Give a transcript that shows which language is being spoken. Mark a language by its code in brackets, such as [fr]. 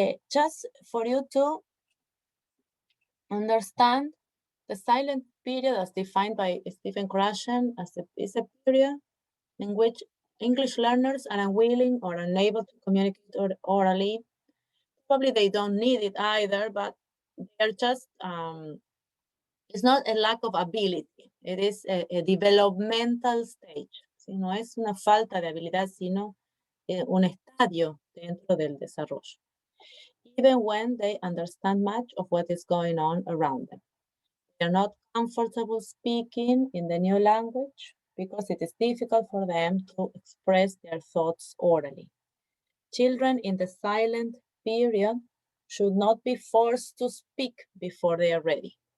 [en] Just for you to understand the silent period as defined by Stephen Krashen is a period in which English learners are unwilling or unable to communicate orally. Probably they don't need it either, but they're just, it's not a lack of ability. It is a developmental stage. [es] ¿Sí? No es una falta de habilidad, sino un estadio dentro del desarrollo. [en] Even when they understand much of what is going on around them. They're not comfortable speaking in the new language because it is difficult for them to express their thoughts orally. Children in the silent period should not be forced to speak before they are ready.